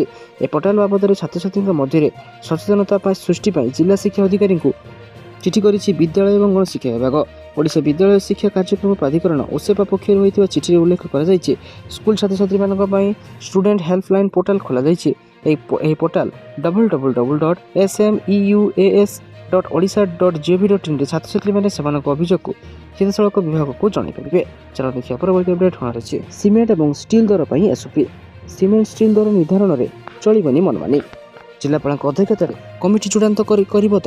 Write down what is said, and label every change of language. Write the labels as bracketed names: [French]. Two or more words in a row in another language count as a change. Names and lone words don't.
[Odia] ଏହି ପୋର୍ଟାଲ ବାବଦରେ ଛାତ୍ରଛାତ୍ରୀଙ୍କ ମଧ୍ୟରେ ସଚେତନତା ସୃଷ୍ଟି ପାଇଁ ଜିଲ୍ଲା ଶିକ୍ଷା ଅଧିକାରୀଙ୍କୁ ଚିଠି କରିଛି ବିଦ୍ୟାଳୟ ଏବଂ ଗଣଶିକ୍ଷା ବିଭାଗ। ଓଡ଼ିଶା ବିଦ୍ୟାଳୟ ଶିକ୍ଷା କାର୍ଯ୍ୟକ୍ରମ ପ୍ରାଧିକରଣ OSEPA ପକ୍ଷରୁ ହୋଇଥିବା ଚିଠିରେ ଉଲ୍ଲେଖ କରାଯାଇଛି। ସ୍କୁଲ ଛାତ୍ରଛାତ୍ରୀମାନଙ୍କ ପାଇଁ [English] student helpline portal [Odia] ଖୋଲାଯାଇଛି। ଏହି ପୋର୍ଟାଲ www.smuas.odisha.gov.in ରେ ଛାତ୍ରଛାତ୍ରୀମାନେ ସେମାନଙ୍କ ଅଭିଯୋଗକୁ ସିଧାସଳଖ ବିଭାଗକୁ ଜଣାଇପାରିବେ। ଚାଲନ୍ତୁ ଦେଖିବା ପରବର୍ତ୍ତୀ ଅପଡେଟ୍ କ'ଣ ରହିଛି। ସିମେଣ୍ଟ ଏବଂ ଷ୍ଟିଲ୍ ଦର ପାଇଁ SOP। ସିମେଣ୍ଟ ଷ୍ଟିଲ୍ ଦର ନିର୍ଦ୍ଧାରଣରେ ଚଳିବନି ମନମାନି। ଜିଲ୍ଲାପାଳଙ୍କ ଅଧ୍ୟକ୍ଷତାରେ କମିଟି ଚୂଡ଼ାନ୍ତ କରିବ ଦର।